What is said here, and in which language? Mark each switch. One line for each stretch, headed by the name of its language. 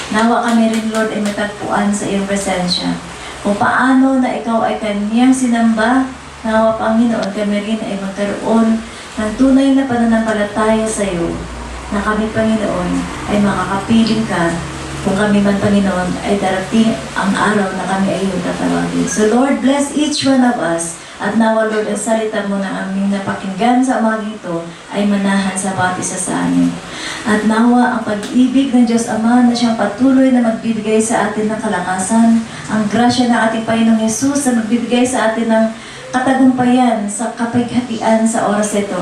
Filipino: Nawa kami rin, Lord, ay matagpuan sa iyong presensya. Kung paano na ikaw ay kanyang sinamba, nawa, Panginoon, kami rin ay magkaroon ng tunay na pananampalataya sa iyo, na kami, Panginoon, ay makakapiling ka kung kami man, Panginoon, ay darating ang araw na kami ay iyong tatawagin.
English: So, Lord, bless each one of us.
Filipino: At nawa, Lord, ang salita mo na aming napakinggan sa umagang ito ay manahan sa bawat isa sa amin. At nawa, ang pag-ibig ng Diyos Ama na siyang patuloy na magbibigay sa atin ng kalakasan, ang grasya ng ating Panginoong Yesus na magbibigay sa atin ng katagumpayan sa kapighatian sa oras ito.